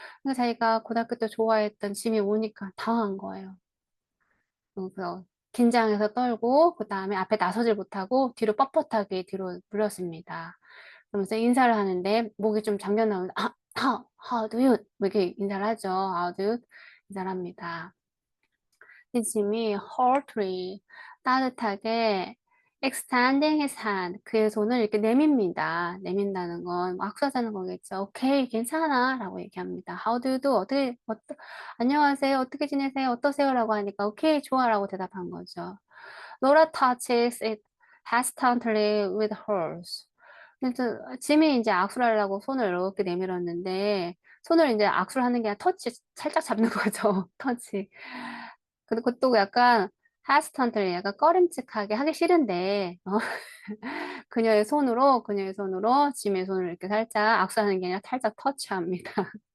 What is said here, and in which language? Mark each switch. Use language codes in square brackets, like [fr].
[ko] 그래서 자기가 고등학교 때 좋아했던 짐이 오니까 당한 거예요. 그래서 긴장해서 떨고 그 다음에 앞에 나서질 못하고 뒤로 뻣뻣하게 뒤로 물렀습니다. 그러면서 인사를 하는데 목이 좀 잠겨 나오는데 [en] how do you [ko] 뭐 이렇게 인사를 하죠. [en] how do you [ko] 인사를 합니다. 짐이 heartily 따뜻하게 [en] extending his hand [ko] 그의 손을 이렇게 내밉니다. 내민다는 건 악수하자는 거겠죠. 오케이 괜찮아 라고 얘기합니다. [en] How do you do? [ko] 안녕하세요 어떻게 지내세요 어떠세요 라고 하니까 오케이 좋아 라고 대답한 거죠. [en] Laura touches it hesitantly with hers. [ko] 그래서 짐이 이제 악수를 하려고 손을 이렇게 내밀었는데 손을 이제 악수를 하는 게 아니라 터치 살짝 잡는 거죠. 터치. 근데 그것도 약간 hesitantly 약간 꺼림칙하게 하기 싫은데 그녀의 손으로 짐의 손을 이렇게 살짝 악수하는 게 아니라 살짝 터치합니다.